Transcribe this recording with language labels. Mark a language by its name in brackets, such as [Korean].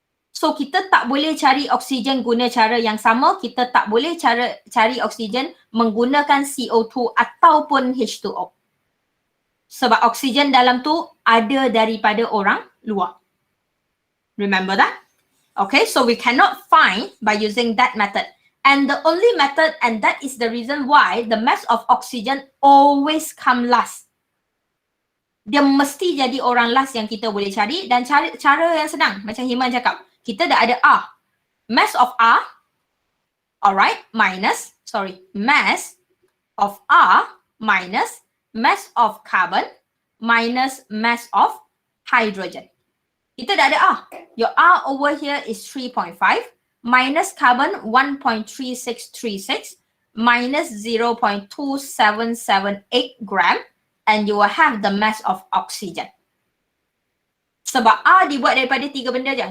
[Malay] So kita tak boleh cari oksigen guna cara yang sama, kita tak boleh cari oksigen menggunakan CO2 ataupun H2O. Sebab oksigen dalam tu ada daripada orang luar. [English] Remember that? Okay, so we cannot find by using that method. And the only method, and that is the reason why the mass of oxygen always come last. [Malay] Dia mesti jadi orang last yang kita boleh cari, dan cara yang senang. Macam Himan cakap, kita dah ada R. [English] Mass of R, alright, mass of R minus mass of carbon minus mass of hydrogen. [Malay] Kita dah ada R. [English] Your R over here is 3.5 minus carbon 1.3636 minus 0.2778 gram, and you will have the mass of oxygen. [Malay] Sebab R dibuat daripada 3 benda je.